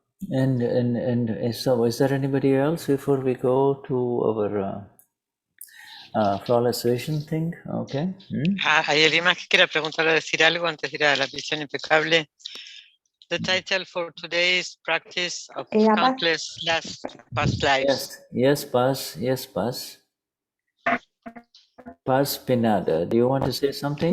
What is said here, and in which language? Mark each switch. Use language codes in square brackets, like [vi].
[en] And so, is there anybody else before we go to our flawless vision thing? Okay. [es] ¿Hay alguien más que quiera preguntar o decir algo antes de ir a la visión impecable? [en] The title for today's practice of countless past lives. Yes, Paz. Paz Pinada, do you want to say something?